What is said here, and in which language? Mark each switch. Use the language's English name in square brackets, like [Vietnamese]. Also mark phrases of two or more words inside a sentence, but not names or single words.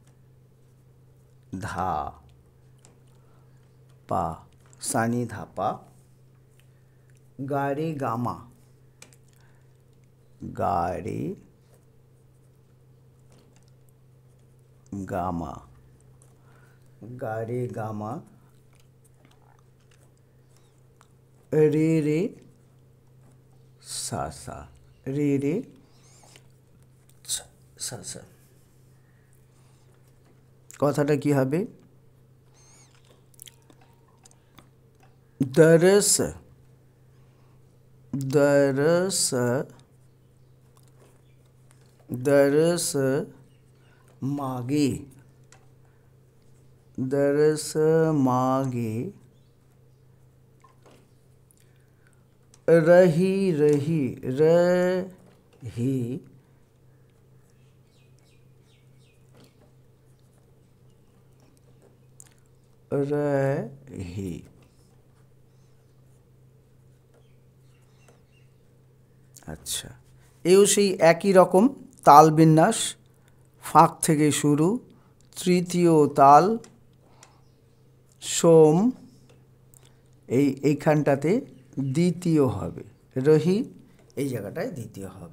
[Hindi] धा पा, सानी धापा, गारे गामा, गारे गामा, गारे गामा, रे रे सा सा, रे रे सा सा। [Bangla] কথাটা কি হবে? [Hindi] दरस, दरस, दरस मागे, दरस मागे, रही रही, रही रही। [Bangla] আচ্ছা, এও সেই একই রকম তাল বিন্যাস, ফাঁক থেকে শুরু, তৃতীয় তাল, সোম, এইখানটাতে দ্বিতীয় হবে, রহি এই জায়গাটায় দ্বিতীয় হবে।